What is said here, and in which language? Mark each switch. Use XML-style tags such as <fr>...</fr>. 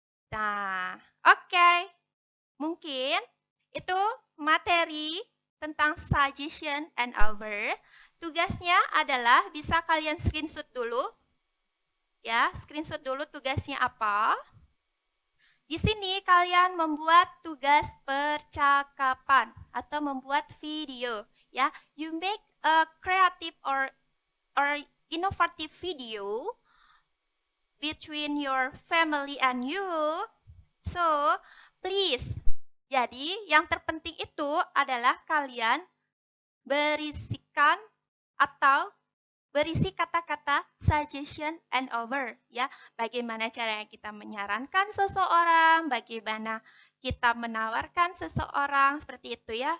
<id>Nah, oke. Mungkin itu materi tentang suggestion and offer. Tugasnya adalah bisa kalian screenshot dulu. Ya, screenshot dulu tugasnya apa. Di sini kalian membuat tugas percakapan atau membuat video.</id> <en>Ya, you make a creative or innovative video between your family and you. So, please.</en> <id>Jadi, yang terpenting itu adalah kalian berisikan atau berisi kata-kata suggestion and offer ya. Bagaimana cara kita menyarankan seseorang, bagaimana kita menawarkan seseorang seperti itu ya.</id>